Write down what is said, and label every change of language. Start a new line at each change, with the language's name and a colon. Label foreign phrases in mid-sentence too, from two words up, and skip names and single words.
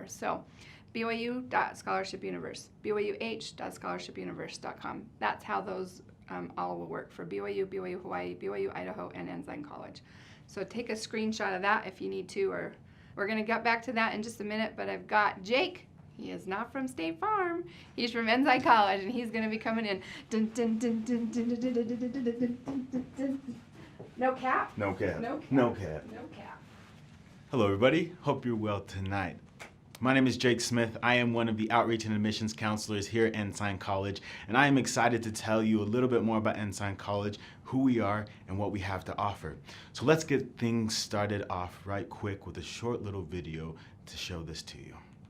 English: So BYU.scholarshipuniverse, BYUH.scholarshipuniverse.com. That's how those all will work for BYU, BYU Hawaii, BYU Idaho, and Ensign College. So take a screenshot of that if you need to, or we're going to get back to that in just a minute, but I've got Jake. He is not from State Farm. He's from Ensign College, and he's going to be coming in. Dun, dun, dun, dun, dun, dun, dun, dun, dun, dun, dun, dun, dun. No cap? No cap. No cap. No cap. No cap. Hello, everybody. Hope you're well tonight. My name is Jake Smith. I am one of the Outreach and Admissions Counselors here at Ensign College, and I am excited to tell you a little bit more about Ensign College, who we are, and what we have to offer. So let's get things started off right quick with a short little video to show this to you.